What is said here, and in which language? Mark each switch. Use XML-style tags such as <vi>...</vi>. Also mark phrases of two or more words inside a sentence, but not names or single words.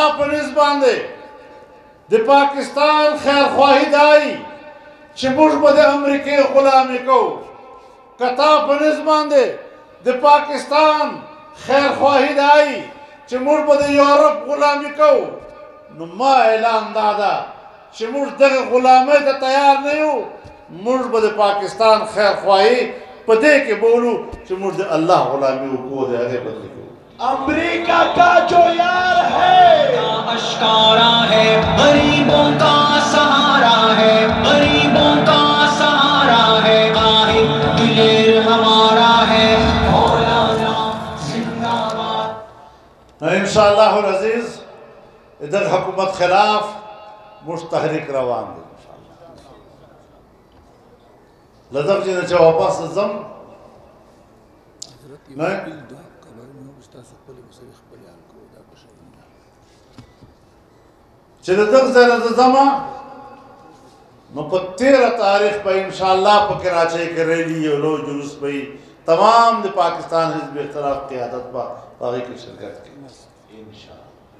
<ps>په نس باندې د پاکستان خیرخواهي دای چې موږ به د امریکې غلامي کوو که تا په نس باندې د پاکستان خیرخواهي دای چې موږ به د یورپ غلامي کوو نو ما اعلان دا ده چې موږ دغه غلامۍ ته تیار نه یو موږ به د پاکستان خیرخواهي په دې کې بولو چې موږ د الله غلامي وکړو د هغې بدلې کوو</ps> <ur>امریکہ کا جو یار ہے آشکارا ہے غریبوں کا سہارا ہے غریبوں کا سہارا ہے قاہر دلیر ہمارا ہے مولانا زندہ باد</ur> <ar>إن شاء الله العزيز</ar> <ps>ادھر حکومت خلاف مستحرک روان دی لدغ چې نه واپس ځم نه چې د دغه ځای نه ځمه نو په 13 تاریخ به انشاءالله په کراچۍ کې ریلي یو لوی جلوس به وي تمام د پاکستان حزب اختلاف قیادت به په هغې کې شرکت کوي انشاءالله</ps>